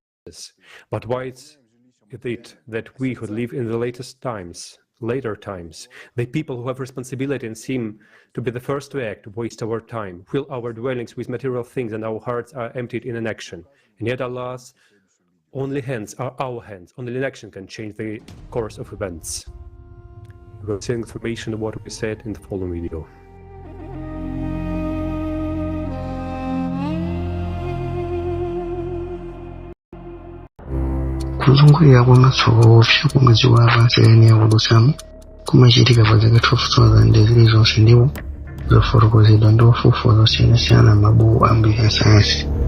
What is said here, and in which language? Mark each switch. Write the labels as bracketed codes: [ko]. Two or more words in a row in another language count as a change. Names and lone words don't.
[en] But why is it that we who live in the later times, the people who have responsibility and seem to be the first to act, waste our time, fill our dwellings with material things, and our hearts are emptied in inaction? And yet Allah's only hands are our hands. Only inaction can change the course of events. You will see information of what we said in the following video. [ny] Kuzungulira kwamatsoka opsa ku mwezi wa Abansirani akudutsamu kumachitika pa zaka 12,000 zilizonse ndipo zofotokozedwa ndi ofufuza osiyanasiyana m'mabuku ambiri a sayansi.